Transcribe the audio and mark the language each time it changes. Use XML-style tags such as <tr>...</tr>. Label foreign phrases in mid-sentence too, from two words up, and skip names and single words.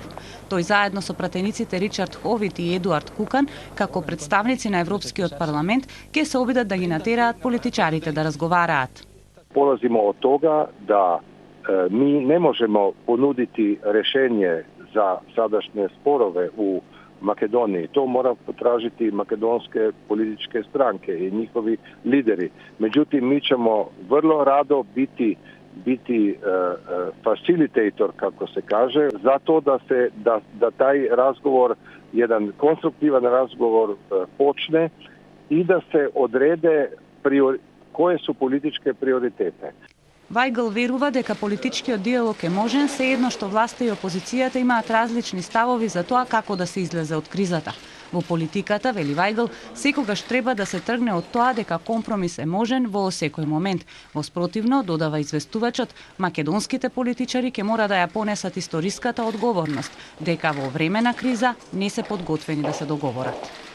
<mk>Тој заедно со пратениците Ричард Ховит и Едуард Кукан, како представници на Европскиот парламент, ќе се обидат да ги натераат политичарите да разговараат.</mk> <sr>Полазимо од тога да ми не можемо понудити решение за садашње спорове у Македонија. То мора потражити македонске политичке странке и нjihovi лидери. Меѓутоа, ми ćemo vrlo rado biti facilitator, kako se kaže, zato da taj razgovor, jedan konstruktivan razgovor počne i da se odrede koje su političke prioritete.</sr> <mk>Вајгал верува дека политичкиот диалог е можен, sejedno што власта и опозицијата имаат различни ставови за тоа како да се излезе од кризата. Во политиката, вели Вајгал, секогаш треба да се тргне од тоа дека компромис е можен во секој момент. Во спротивно, додава известувачот, македонските политичари ќе мора да ја понесат историската одговорност, дека во време на криза не се подготвени да се договорат.</mk>